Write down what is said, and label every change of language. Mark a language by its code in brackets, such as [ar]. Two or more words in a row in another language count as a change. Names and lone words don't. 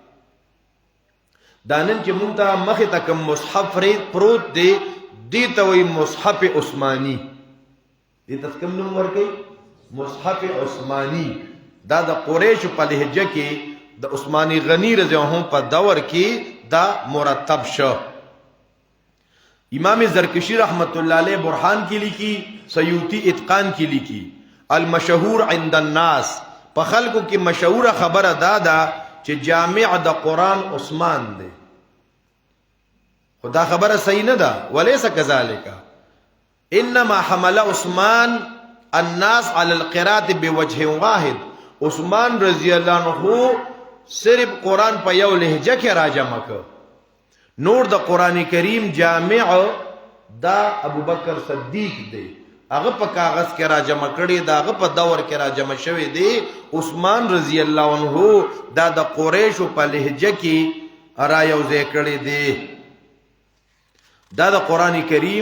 [ps] دانن چې مونږ ته مخه ته کوم مصحف پروت دی دی ته وی مصحف عثماني دې تاسو نوم ورکړي مصحف عثماني دا د قریش په لهجه کې د عثماني غنی [ar] رضی الله عنه [ps] په دور کې دا مرتب شو امام زرکشی رحمت الله علیه برهان کې لیکي سیوطی اتقان کې لیکي [ar] المشهور عند الناس [ps] په خلکو کې مشهور خبره دا چې جامع د قران عثمان دی خدا خبره صحیح نه ده [ar] وليس كذلك انما حمل عثمان الناس على القراءه بوجه واحد [ps] عثمان [ar] رضی الله عنه [ps] صرف قرآن په یو لهجه کې راجمع کړ نور د قران کریم جامع دا ابو بکر صدیق دی هغه په کاغذ کې راجمع کړي دا هغه په دور کې راجمع شوی دی عثمان [ar] رضی الله عنه [ps] دا د قریش په لهجه کې را یو ځای کړي دی دا د قران کریم